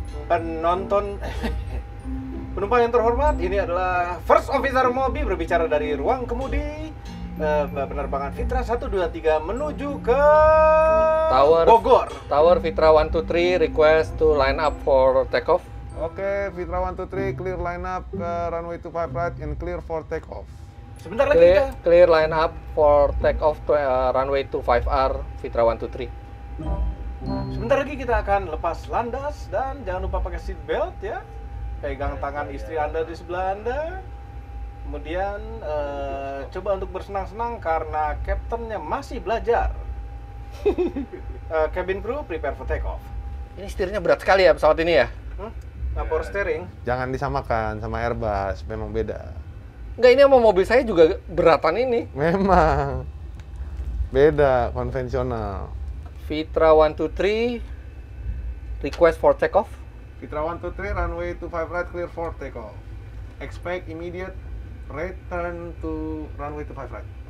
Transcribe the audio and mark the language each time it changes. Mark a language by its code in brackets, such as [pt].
[id] Penonton penumpang yang terhormat, ini adalah First Officer Mobi berbicara dari ruang kemudi penerbangan Fitra 123 menuju ke Bogor. [en] Tower Fitra 123 request to line up for takeoff. Oke, Fitra 123 clear line up ke runway 25 right and clear for take off. [id] Sebentar lagi kita. [en] Clear line up for takeoff to runway 25R Fitra 123. [id] Sebentar lagi kita akan lepas landas dan jangan lupa pakai seat belt ya. Pegang tangan istri Anda di sebelah Anda. Kemudian coba untuk bersenang-senang karena kaptennya masih belajar. [en] Cabin crew prepare for take off. [id] Ini setirnya berat sekali ya pesawat ini ya? Nah, power steering. Jangan disamakan sama Airbus, memang beda. Enggak, ini sama mobil saya juga beratan ini. Memang beda, konvensional. [en] Fitra 123 request for takeoff. Fitra 123 runway 25 right clear for takeoff. Expect immediate return to runway 25 right.